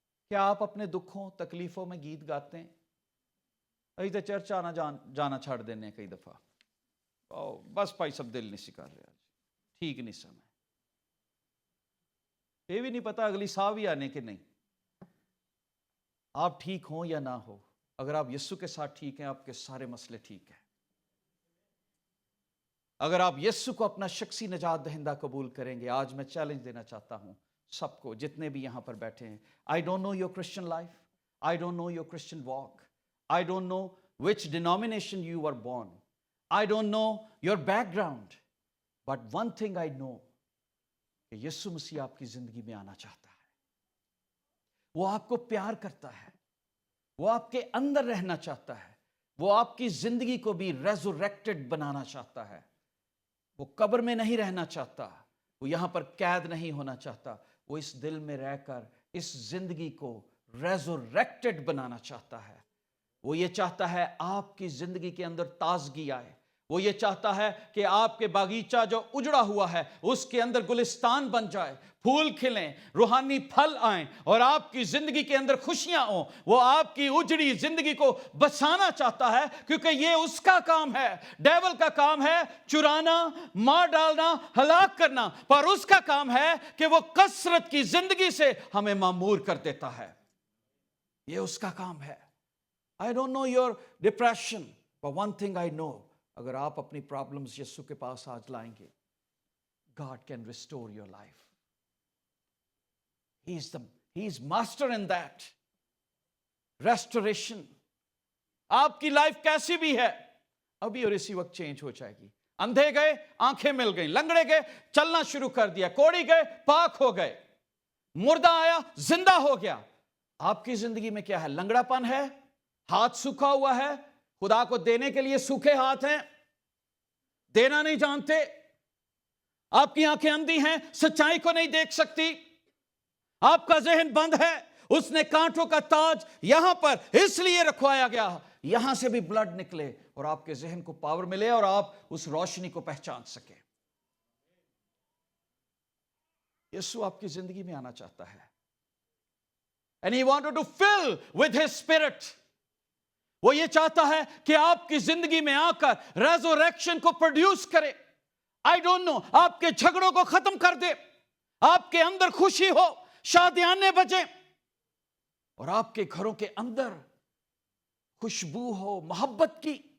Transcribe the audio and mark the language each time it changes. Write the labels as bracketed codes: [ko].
[ur] کیا آپ اپنے دکھوں تکلیفوں میں گیت گاتے ہیں؟ ابھی تو چرچ آنا جانا چھاڑ دینے کئی دفعہ, بس بھائی سب دل نہیں سکھا رہے, آج ٹھیک نہیں سمے, یہ بھی نہیں پتا اگلی سا بھی آنے کے نہیں. آپ ٹھیک ہوں یا نہ ہو, اگر آپ یسوع کے ساتھ ٹھیک ہیں, آپ کے سارے مسئلے ٹھیک ہیں. اگر آپ یسوع کو اپنا شخصی نجات دہندہ قبول کریں گے, آج میں چیلنج دینا چاہتا ہوں سب کو, جتنے بھی یہاں پر بیٹھے ہیں. [en] I don't know your Christian life. I don't know your Christian walk. I don't know which denomination you were born. I don't know your background. But one thing I know, [ur] کہ یسوع مسیح آپ کی زندگی میں آنا چاہتا ہے. وہ آپ کو پیار کرتا ہے, وہ آپ کے اندر رہنا چاہتا ہے, وہ آپ کی زندگی کو بھی ریزوریکٹڈ بنانا چاہتا ہے. وہ قبر میں نہیں رہنا چاہتا, وہ یہاں پر قید نہیں ہونا چاہتا, وہ اس دل میں رہ کر اس زندگی کو ریزوریکٹڈ بنانا چاہتا ہے. وہ یہ چاہتا ہے آپ کی زندگی کے اندر تازگی آئے. وہ یہ چاہتا ہے کہ آپ کے باغیچہ جو اجڑا ہوا ہے اس کے اندر گلستان بن جائے, پھول کھلیں, روحانی پھل آئیں, اور آپ کی زندگی کے اندر خوشیاں ہوں. وہ آپ کی اجڑی زندگی کو بچانا چاہتا ہے, کیونکہ یہ اس کا کام ہے. ڈیول کا کام ہے چرانا, مار ڈالنا, ہلاک کرنا, پر اس کا کام ہے کہ وہ کثرت کی زندگی سے ہمیں معمور کر دیتا ہے. یہ اس کا کام ہے. [en] I don't know your depression, but one thing I know, [ur] اگر آپ اپنی پرابلمز یسوع کے پاس آج لائیں گے, [en] God can restore your life. He is master in that. Restoration. [ur] آپ کی لائف کیسی بھی ہے, ابھی اور اسی وقت چینج ہو جائے گی. اندھے گئے آنکھیں مل گئیں, لنگڑے گئے چلنا شروع کر دیا, کوڑی گئے پاک ہو گئے, مردہ آیا زندہ ہو گیا. آپ کی زندگی میں کیا ہے؟ لنگڑا پن ہے, ہاتھ سوکھا ہوا ہے, خدا کو دینے کے لیے سوکھے ہاتھ ہیں, دینا نہیں جانتے, آپ کی آنکھیں اندھی ہیں, سچائی کو نہیں دیکھ سکتی, آپ کا ذہن بند ہے. اس نے کانٹوں کا تاج یہاں پر اس لیے رکھوایا گیا, یہاں سے بھی بلڈ نکلے اور آپ کے ذہن کو پاور ملے اور آپ اس روشنی کو پہچان سکے. یسوع آپ کی زندگی میں آنا چاہتا ہے. [en] And he wanted to fill with his spirit. [ur] وہ یہ چاہتا ہے کہ آپ کی زندگی میں آ کر ریزوریکشن کو پروڈیوس کرے. [en] I don't know, [ur] آپ کے جھگڑوں کو ختم کر دے, آپ کے اندر خوشی ہو, شادیانے بجے, اور آپ کے گھروں کے اندر خوشبو ہو محبت کی.